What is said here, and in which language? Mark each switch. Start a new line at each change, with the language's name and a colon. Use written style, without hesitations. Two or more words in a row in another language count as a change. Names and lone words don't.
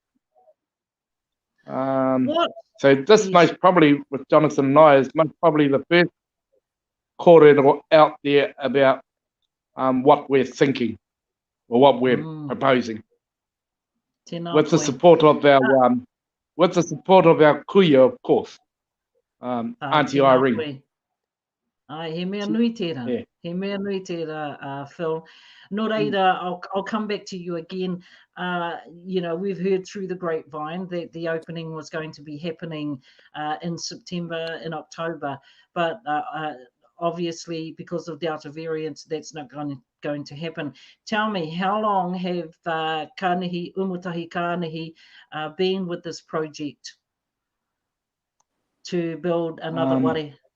English: So this most probably, with Jonathan and I, is most probably the first kōrero out there about what we're thinking or what we're proposing. With the support of our kuia, of course, Auntie Irene.
Māori: He mea nui tērā. Yeah. He mea nui tērā, Phil. Nō reira,
English: I'll come back to you again. We've heard through the grapevine that the opening was going to be happening in September, in October, but obviously because of Delta variant, that's not going to happen. Tell me, how long have Umutahi Kānihi been with this project to build another ware?